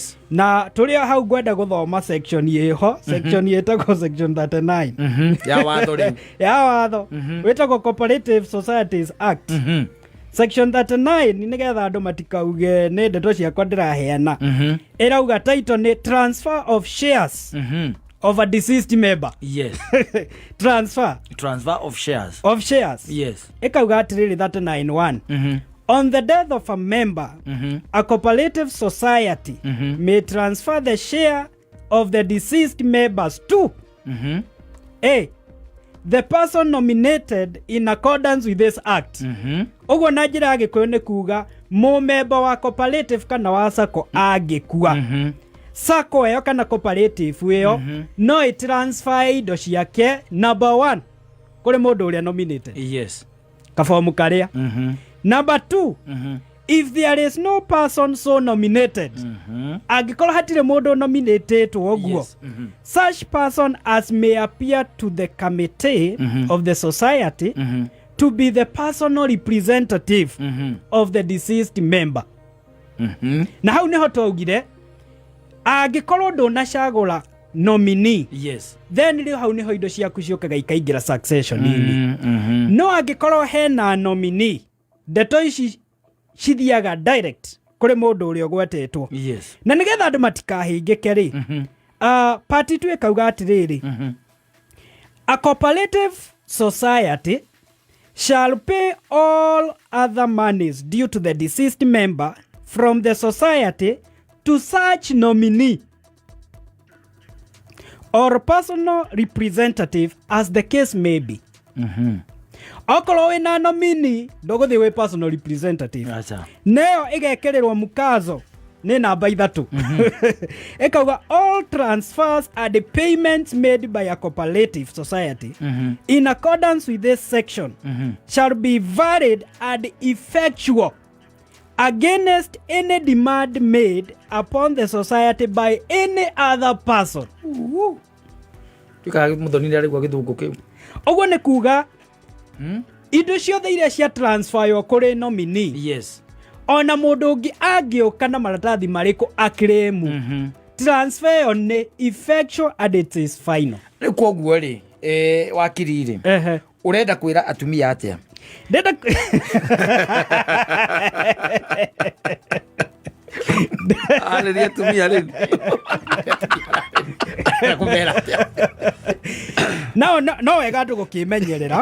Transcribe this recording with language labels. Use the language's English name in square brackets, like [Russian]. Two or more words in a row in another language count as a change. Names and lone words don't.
[Kikuyu] Na turia hau ngwenda guthoma section yeho section yetagwo section 39 ya watho ri ya watho wetagwo Cooperative Societies Act. Section 39 nigetha andu matikauge ni ndeto ciakwa ndiraheana irauga title ni [English] transfer of shares of a deceased member. Transfer of shares [Kikuyu] ikauga atiriri [English] 39(1) on the death of a member a cooperative society may transfer the share of the deceased members to A, the person nominated in accordance with this act. [Kikuyu] Ugo na njira agikuyu ni kuga mu member wa cooperative kana wa sacco agikua sacco eyo kana cooperative eyo no itransfer indo ciake number 1 kuri mundu uria nominated kafomu karia. [English] Number 2 if there is no person so nominated [Kikuyu] agikora hatire mundu nominated oguo [English] such person as may appear to the committee of the society to be the personal representative of the deceased member. [Kikuyu] Na hau niho twaugire agikorwo ndunacagura nominee. Yes. Then rĩu hau nĩho indo ciaku ciũkaga ikaingĩra succession-inĩ. No angĩkorwo hena nominee, ndeto ici cithiaga direct kũrĩ mũndũ ũrĩa ũgwetetwo. Yes. Na nĩgetha andũ matikahĩngĩke rĩ, part 2 ĩkauga atĩrĩrĩ, [English] a cooperative society shall pay all other monies due to the deceased member from the society to such nominee or personal representative as the case may be. [Kikuyu] Okorwo wĩna nominee ndũgũthiĩ wĩ [English] personal representative. [Kikuyu] Neo ĩgekererwo mukazo nĩ namba 3. [English] Ĩkauga all transfers and the payments made by a cooperative society in accordance with this section shall be valid and effectual against any demand made upon the society by any other person. [Kikuyu] Oguo nĩ kuga indo ciothe iria cia transfer yo kũrĩ nominee. Yes. Ona mũndũ ũngĩ angĩũka na maratathi marĩkũ akiremu, transfer yo nĩ [English] effectual and it is final. [Kikuyu] Rĩu koguo rĩ, wakiri rĩ, ũrenda kwĩra atumia atĩa? Ndenda arĩria atumia rĩu. No wega andũ gũkĩmenyerera.